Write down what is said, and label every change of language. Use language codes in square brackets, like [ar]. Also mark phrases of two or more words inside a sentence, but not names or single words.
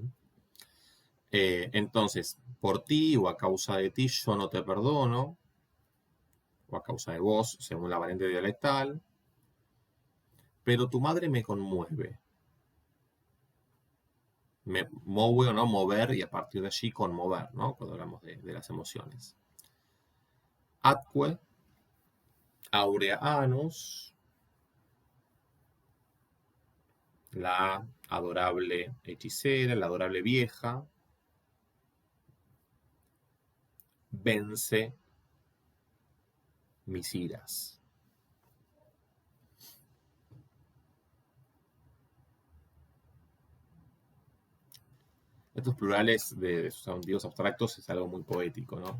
[es] Entonces, por ti o a causa de ti yo no te perdono, o a causa de vos, según la variante dialectal, pero tu madre me conmueve. Me mueve o no mover y a partir de allí conmover, ¿no? Cuando hablamos de las emociones. [la] Atque, aurea anus, [es] la adorable hechicera, la adorable vieja, vence mis iras. Estos plurales de sustantivos abstractos es algo muy poético, ¿no?